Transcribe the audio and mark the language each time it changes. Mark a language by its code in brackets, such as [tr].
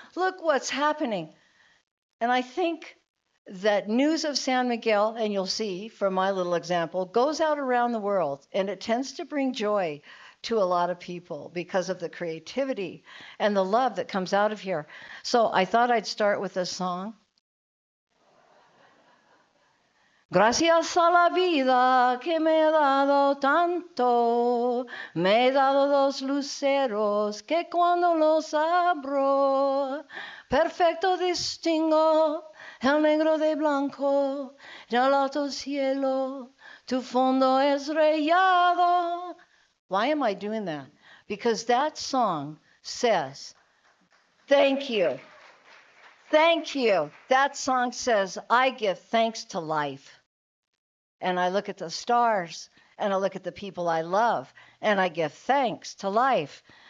[en] Look what's happening. And I think that news of San Miguel, and you'll see from my little example, goes out around the world, and it tends to bring joy to a lot of people because of the creativity and the love that comes out of here. So I thought I'd start with a song. [es] Gracias a la vida que me he dado tanto, me he dado dos luceros que cuando los abro, perfecto distingo el negro de blanco, del alto cielo, tu fondo estrellado. [en] Why am I doing that? Because that song says, thank you. Thank you. That song says, I give thanks to life. And I look at the stars, and I look at the people I love, and I give thanks to life.